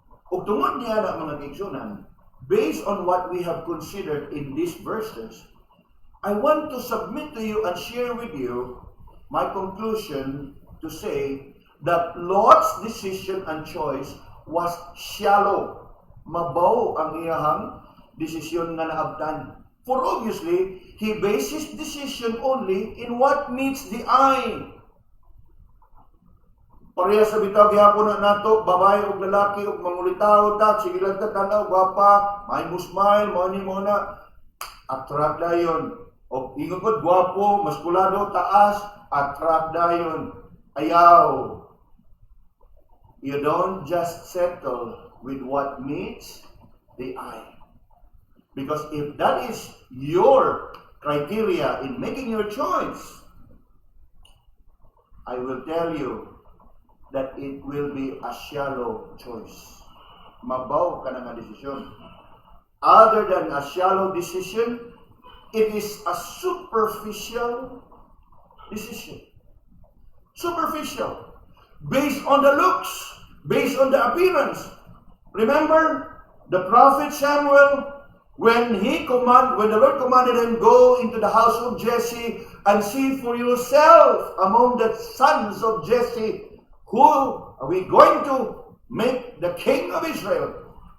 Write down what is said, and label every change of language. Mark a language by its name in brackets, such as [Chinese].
[Cebuano] Ug tungod niya na mga kaigsunan, [English] based on what we have considered in these verses, I want to submit to you and share with you my conclusion to say that Lot's decision and choice was shallow. [Cebuano] Mabaw ang iyahang desisyon nga naabtan. [English] For obviously, he based his decision only in what meets the eye. [Cebuano] Pareha sa bitaw gihapon na nato, babae o lalaki o mangulitaw ta, sige lang ta tanaw, gwapa, may musmile, mo ni mo na, attract dayon. O ingon ko, gwapo, maskulado, taas, attract dayon. Ayaw. [English] You don't just settle with what meets the eye. Because if that is your criteria in making your choice, I will tell you that it will be a shallow choice. [Cebuano] Mabaw ka na nga desisyon. [English] Other than a shallow decision, it is a superficial decision. Superficial. Based on the looks, based on the appearance. Remember the prophet Samuel, when the Lord commanded him, go into the house of Jesse and see for yourself among the sons of Jesse, who are we going to make the king of Israel?